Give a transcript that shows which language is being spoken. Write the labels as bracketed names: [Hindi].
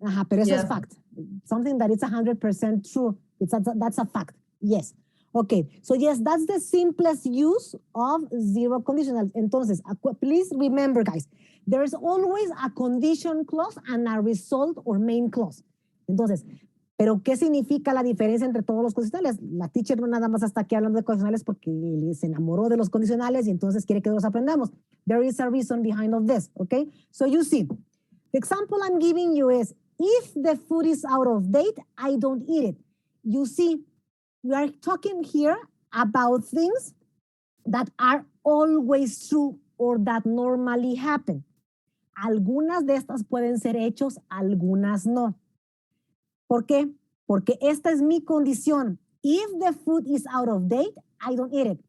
[Spanish] Pero eso es [English] fact. Something that is 100% true. That's a fact. Yes. Okay, so yes, that's the simplest use of zero conditional. [Spanish] Entonces, [English] please remember, guys, there's always a condition clause and a result or main clause. [Spanish] Entonces, ¿pero qué significa la diferencia entre todos los condicionales? La teacher no nada más está aquí hablando de condicionales porque se enamoró de los condicionales y entonces quiere que los aprendamos. [English] There is a reason behind of this, okay? So you see, the example I'm giving you is, if the food is out of date, I don't eat it. You see, we are talking here about things that are always true or that normally happen. [Spanish] Algunas de estas pueden ser hechos, algunas no. ¿Por qué? Porque esta es mi condición. [English] If the food is out of date, I don't eat it.